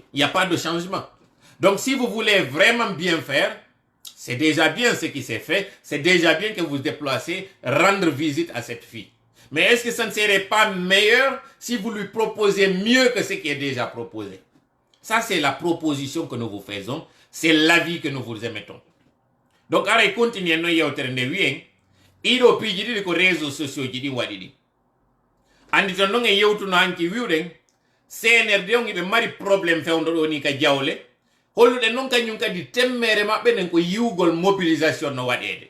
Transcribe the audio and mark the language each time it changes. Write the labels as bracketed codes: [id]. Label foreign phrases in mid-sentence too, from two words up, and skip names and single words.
[fr] Il n'y a pas de changement. Donc si vous voulez vraiment bien faire, c'est déjà bien ce qui s'est fait. C'est déjà bien que vous déplacez, rendre visite à cette fille. Mais est-ce que ça ne serait pas meilleur si vous lui proposez mieux que ce qui est déjà proposé? Ça, c'est la proposition que nous vous faisons. C'est l'avis que nous vous émettons. [ff] Donc, ara continuer no yewtere nde wiyen iɗo piiji ɗiɗi ko [fr] réseaux sociaux [ff] ji ɗi waɗi ɗi. Andi ton ɗon e yewtuno hanki wiwɗen CNRD on iɓe mari probléme fewndo ɗo ni ka jawle. Holluɗen noon kañum kadi temmere maɓɓe nen ko yiwgol mobilisation no waɗede.